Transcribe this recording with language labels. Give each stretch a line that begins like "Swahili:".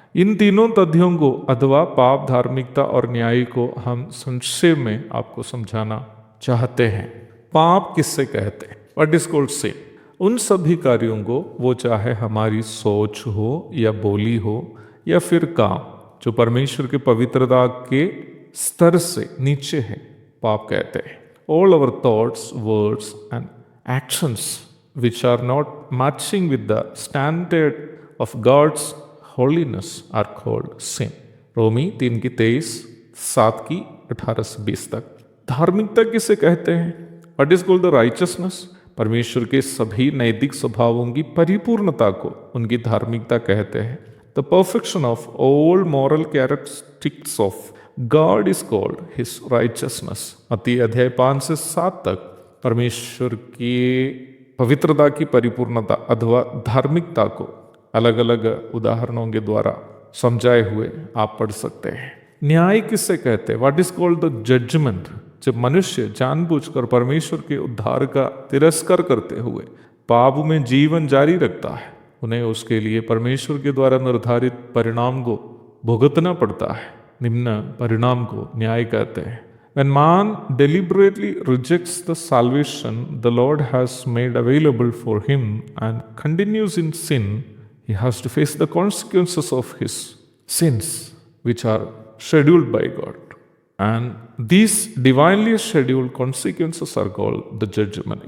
Hindi: इन तीनों तथ्यों को अथवा पाप, धार्मिकता और न्याय को हम संक्षेप में आपको समझाना चाहते हैं। पाप किससे कहते हैं?
English: What is called sin?
Hindi: उन सभी कार्यों को, वो चाहे हमारी सोच हो या बोली हो या फिर काम, जो परमेश्वर के पवित्रता के स्तर से नीचे है, पाप कहते हैं।
English: All our thoughts, words and actions which are not matching with the standard of God's holiness are called sin.
Hindi: रोमी 3:23, 7:18-20 तक। धार्मिकता किसे कहते हैं?
English: What is called the righteousness?
Hindi: परमेश्वर के सभी नैतिक स्वभावों की परिपूर्णता को उनकी धार्मिकता कहते हैं।
English: The perfection of all moral characteristics of God is called His righteousness.
Hindi: मत्ती अध्याय 5-7 तक परमेश्वर की पवित्रता की परिपूर्णता अथवा धार्मिकता को अलग अलग उदाहरणों के द्वारा समझाए हुए आप पढ़ सकते हैं। न्याय किससे कहते हैं?
English: What is called the judgment?
Hindi: जब मनुष्य जानबूझकर परमेश्वर के उद्धार का तिरस्कार करते हुए पाप में जीवन जारी रखता है, उन्हें उसके लिए परमेश्वर के द्वारा निर्धारित परिणाम को भुगतना पड़ता है। निम्न परिणाम को न्याय कहते हैं।
English: When man deliberately rejects the salvation the Lord has made available for him and continues in sin, he has to face the consequences of his sins, which are scheduled by God. And these divinely scheduled consequences are called the judgment.